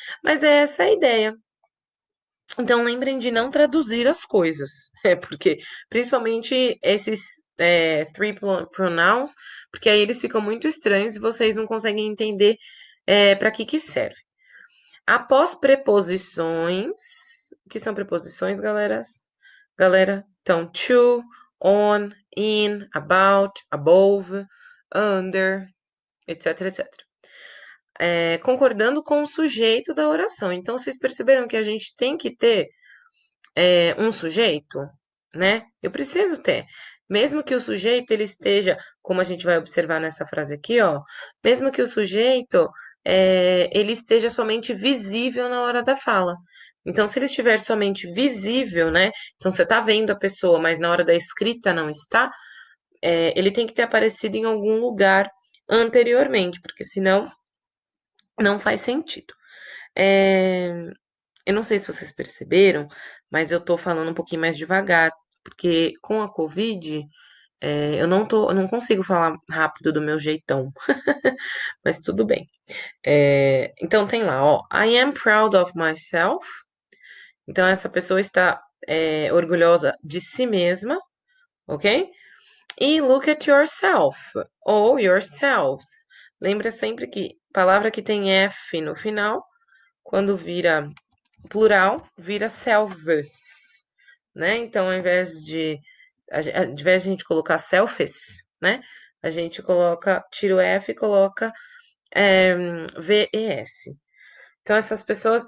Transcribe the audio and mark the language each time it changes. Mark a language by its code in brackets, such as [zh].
[pt] Mas é essa a ideia. Então lembrem de não traduzir as coisas, porque principalmente esses three pronouns, porque aí eles ficam muito estranhos e vocês não conseguem entender para que serve. Após preposições, o que são preposições, galera? [en] Galera, então to, on, in, about, above, under, etc, etc. [pt] Concordando com o sujeito da oração. Então, vocês perceberam que a gente tem que ter um sujeito, né? Eu preciso ter. Mesmo que o sujeito ele esteja, como a gente vai observar nessa frase aqui, ó, mesmo que o sujeito ele esteja somente visível na hora da fala. Então, se ele estiver somente visível, né? Então, você está vendo a pessoa, mas na hora da escrita não está, ele tem que ter aparecido em algum lugar anteriormente, porque senão não faz sentido. É, eu não sei se vocês perceberam, mas eu tô falando um pouquinho mais devagar, porque com a Covid, eu não consigo falar rápido do meu jeitão, mas tudo bem. Então tem lá, ó, [en] I am proud of myself. [pt] Então essa pessoa está orgulhosa de si mesma, ok? [en] E look at yourself ou yourselves. [pt] Lembra sempre que palavra que tem F no final, quando vira plural, vira selves, né? Então, ao invés de a gente colocar selfies, né? A gente coloca, tira o F e coloca VES. Então, essas pessoas.